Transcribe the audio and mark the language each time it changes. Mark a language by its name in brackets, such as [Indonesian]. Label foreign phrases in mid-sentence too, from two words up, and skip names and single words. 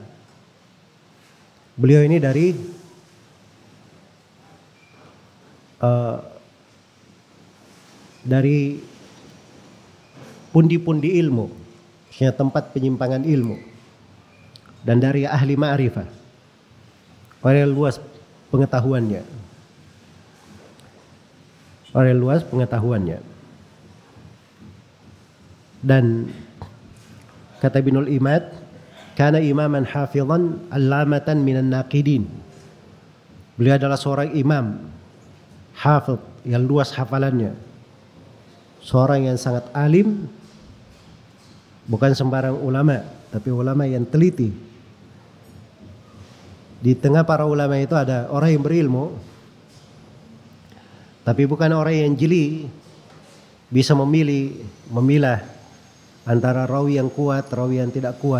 [Indonesian] Beliau ini dari pundi-pundi ilmu, maksudnya tempat penyimpangan ilmu, dan dari [Arabic] ahli ma'rifah, [Indonesian] orang luas pengetahuannya, dan kata Ibnul Imad, [Arabic] kana imaman hafizan allamatan minan naqidin. [Indonesian] Beliau adalah seorang imam hafiz yang luas hafalannya, seorang yang sangat alim, bukan sembarang ulama, tapi ulama yang teliti. Di tengah para ulama itu ada orang yang berilmu, tapi bukan orang yang jeli, bisa memilah antara rawi yang kuat, rawi yang tidak kuat.